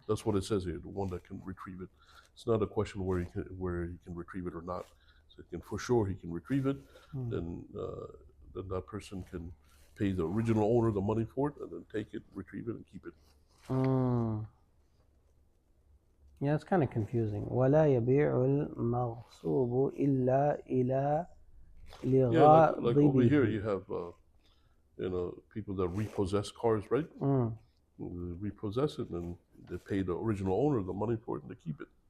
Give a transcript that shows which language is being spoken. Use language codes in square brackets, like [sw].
[en] That's what it says here. The one that can retrieve it. It's not a question where he can retrieve it or not. So for sure he can retrieve it. Then that person can pay the original owner the money for it and then take it, retrieve it, and keep it. Yeah, it's kind of confusing. [ar] ولا يبيع المغصوب إلا إلى [en] Yeah, like over [ar] لغاضبه. [en] here you have people that repossess cars, right? They repossess it and they pay the original owner the money for it and they keep it.